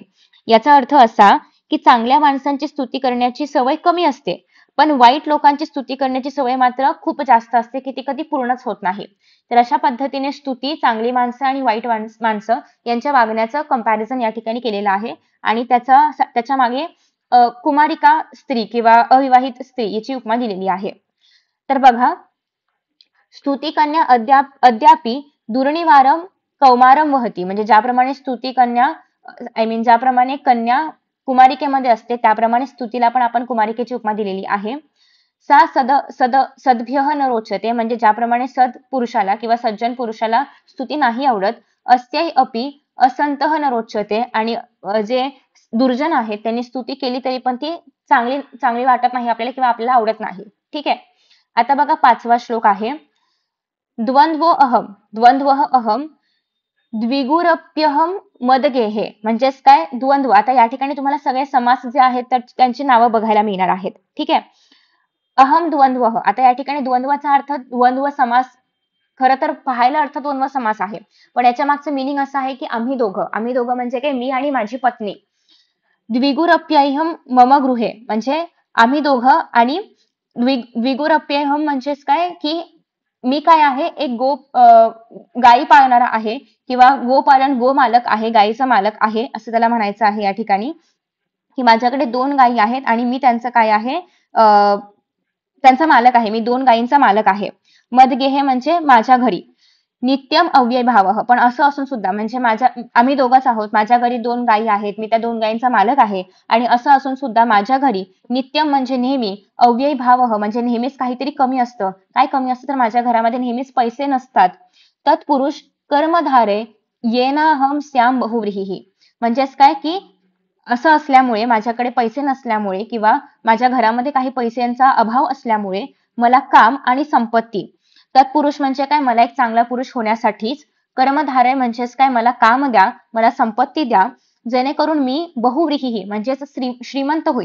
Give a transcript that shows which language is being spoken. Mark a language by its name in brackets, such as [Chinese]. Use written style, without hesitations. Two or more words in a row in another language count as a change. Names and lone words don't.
[Marathi] याचा अर्थ असा की चांगल्या माणसांची स्तुती करण्याची सवय कमी असते पण वाईट लोकांची स्तुती करण्याची सवय मात्र खूप जास्त असते की ती कधी पूर्णच होत नाही. तर अशा पद्धतीने स्तुती चांगली माणसं आणि वाईट माणसं यांच्या वागण्याचं कंपॅरिझन या ठिकाणी केलेलं आहे. आणि त्याच्या मागे कुमारिका स्त्री किंवा अविवाहित स्त्री याची उपमा दिलेली आहे. तर बघा, [Sanskrit] स्तुती कन्या अद्यापि दुर्निवारम कौमारम वहती [Marathi] म्हणजे ज्याप्रमाणे स्तुती कन्या [English] I mean [Marathi] ज्याप्रमाणे कन्या कुमारिकेमध्ये असते त्याप्रमाणे स्तुतीला पण आपण कुमारिकेची उपमा दिलेली आहे. [Sanskrit] सा सद सद सद्भ्यः न रोचते, [Marathi] म्हणजे ज्याप्रमाणे सद पुरुषाला किंवा सज्जन पुरुषाला स्तुती नाही आवडत, [Sanskrit] अस्यै अपि असंतः न रोचते, [Marathi] आणि जे दुर्जन आहेत त्यांनी स्तुती केली तरी पण ती चांगली चांगली वाटत नाही आपल्याला किंवा आपल्याला आवडत नाही. ठीक आहे. आता बघा 5वा श्लोक आहे. [Sanskrit] द्वंद्वः अहम द्विगुरप्यहम मदगेहे, म्हणजेच काय द्वंद्व. [Marathi] आता या ठिकाणी तुम्हाला सगळे समास जे आहेत तर त्यांची नावं बघायला मिळणार आहेत. ठीक आहे. [Sanskrit] अहम द्वंद्वः, [Marathi] आता या ठिकाणी द्वंद्वाचा अर्थ द्वंद्व समास, खरं तर पाहायला अर्थ द्वंद्व समास आहे, पण याच्या मागचं मिनिंग असं आहे की आम्ही दोघं म्हणजे काय, मी आणि माझी पत्नी. [Sanskrit] द्विगुरप्यहम मम गृहे, [Marathi] म्हणजे आम्ही दोघं, आणि द्विगुरप्यहम म्हणजेच काय की मी काय आहे, एक गायी पाळणारा आहे किंवा गो मालक आहे, गायीचा मालक आहे असं त्याला म्हणायचं आहे या ठिकाणी, की माझ्याकडे 2 गायी आहेत आणि मी त्यांचं काय आहे, त्यांचा मालक आहे, मी 2 गायींचा मालक आहे. मदगेहे म्हणजे माझ्या घरी. [Sanskrit] नित्यम अव्ययभावः, [Marathi] पण असं असून सुद्धा, म्हणजे आम्ही दोघंच आहोत, माझ्या घरी 2 गायी आहेत, मी त्या 2 गायींचा मालक आहे, आणि असं असून सुद्धा माझ्या घरी नित्यम म्हणजे नेहमी, अव्ययभावः म्हणजे नेहमीच काहीतरी कमी असतं. काय कमी असतं तर माझ्या घरामध्ये नेहमीच पैसे नसतात. [Sanskrit] तत्पुरुष कर्मधारे येनाहम स्याम बहुव्रीही, [Marathi] म्हणजेच काय की असं असल्यामुळे, माझ्याकडे पैसे नसल्यामुळे किंवा माझ्या घरामध्ये काही पैशांचा अभाव असल्यामुळे मला काम आणि संपत्ती, तत्पुरुष म्हणजे काय, मला एक चांगला पुरुष होण्यासाठीच, कर्मधारय म्हणजेच काय, मला काम द्या, मला संपत्ती द्या, जेणेकरून मी बहुव्रीही म्हणजेच श्रीमंत होईल.